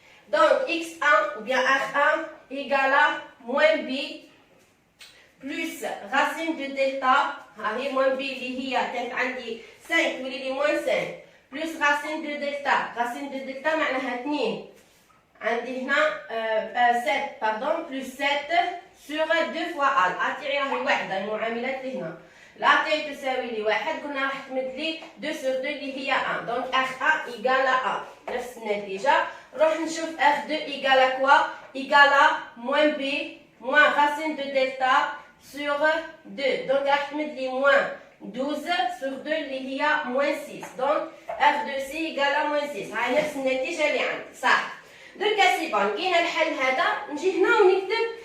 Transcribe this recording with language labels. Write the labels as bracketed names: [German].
[French] دونك x1 ou bien r1 égale à moins b plus racine de delta هاهي moins b [Arabic] اللي هي كانت عندي [French] 5 تولي لي moins 5 plus racine de delta معناها 2 عندي هنا 7 باردون plus 7 sur 2 fois a [Arabic] تاعي راهي واحده المعاملات اللي هنا لا تاعي تساوي لي 1 قلنا راح تمد لي [French] 2 sur 2 اللي هي 1 [Arabic] دونك [French] r1 égale à 1 [Arabic] نفس النتيجه. نروح نشوف [French] r2 égale à quoi? égale à moins b moins racine de delta sur 2 donc [Arabic] راح تمد لي [French] moins 12 sur 2 [Arabic] اللي هي [French] moins 6 donc r2c égale à moins 6 [Arabic] هاي نفس النتيجه اللي عندي صح. دونك سي بون كاين الحل هذا نجي هنا ونكتب